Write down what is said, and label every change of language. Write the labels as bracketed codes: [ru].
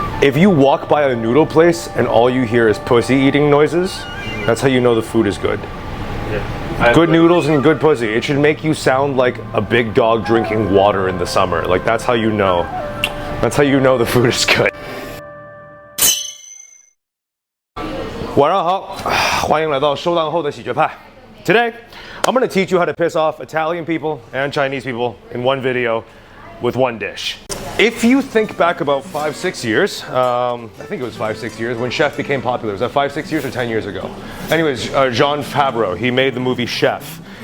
[en] If you walk by a noodle place and all you hear is pussy eating noises, that's how you know the food is good. Yeah. Good noodles and good pussy. It should make you sound like a big dog drinking water in the summer. Like that's how you know. That's how you know the food is good. [zh] 晚上好，欢迎来到收档后的喜剧派。 [en] Today, I'm going to teach you how to piss off Italian people and Chinese people in one video with one dish. If you think back about 5-6 years, I think it was 5-6 years when Chef became popular. Was that 5-6 years or 10 years ago? Anyways, Jean Favreau, he made the movie Chef.